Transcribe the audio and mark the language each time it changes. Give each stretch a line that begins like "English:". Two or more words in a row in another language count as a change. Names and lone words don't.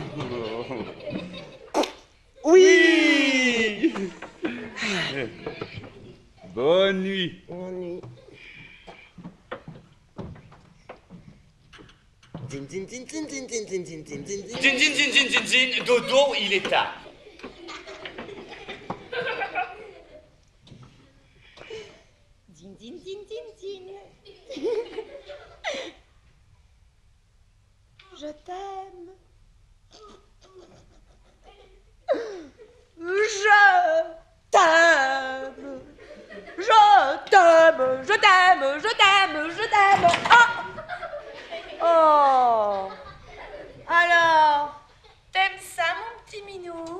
French: Oui! Bonne nuit. Bonne nuit. Zin, zin, zin, zin, zin, zin, zin, zin, zin, zin, zin. Zin, zin, zin, zin, zin, zin. Dodo, il est tard. Zin, zin, zin, zin, zin. Je t'aime. Je t'aime. Je t'aime. Je t'aime. Je t'aime. Je t'aime. Oh. Oh. Alors, t'aimes ça, mon petit minou?